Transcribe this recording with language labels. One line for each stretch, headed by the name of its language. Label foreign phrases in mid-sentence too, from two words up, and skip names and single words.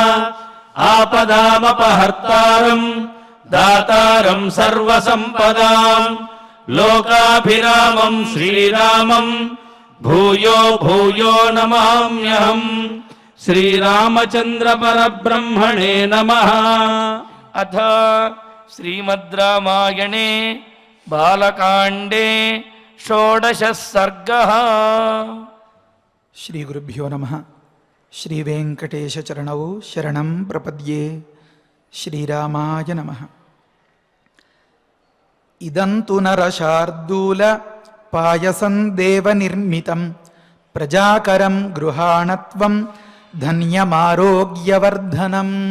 Sanskrit: आपदामपहर्तारम् दातारम् सर्वसम्पदाम् लोकाभिरामम् श्रीरामम् भूयो भूयो नमाम्यहम् श्रीरामचन्द्र परब्रह्मणे नमः। अथ श्रीमद् रामायणे बालकाण्डे षोडशः सर्गः। శ్రీ గురుభ్యో నమః. శ్రీ వెంకటేశ చరణౌ శరణం ప్రపద్యే. శ్రీరామాయ నమః. ఇదంతు నరశార్దూల పాయసం దేవ నిర్మితం ప్రజాకరం గృహాణత్వం ధన్యమారోగ్యవర్ధనం.